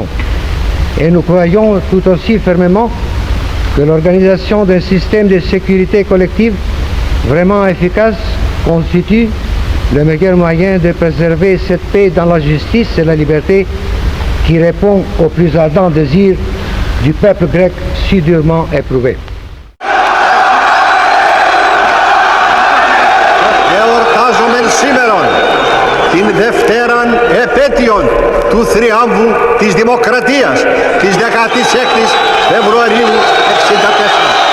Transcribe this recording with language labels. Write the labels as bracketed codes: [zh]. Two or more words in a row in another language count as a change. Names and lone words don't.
[fr] Et nous croyons tout aussi fermement que l'organisation d'un système de sécurité collective vraiment efficace constitue le meilleur moyen de préserver cette paix dans la justice et la liberté qui répond aux plus ardents désirs du peuple grec si durement éprouvé. [el] Εορτάζομεν σήμερον την Δευτέραν επέτειον του θριάμβου της Δημοκρατίας της 16ης Φεβρουαρίου 1964.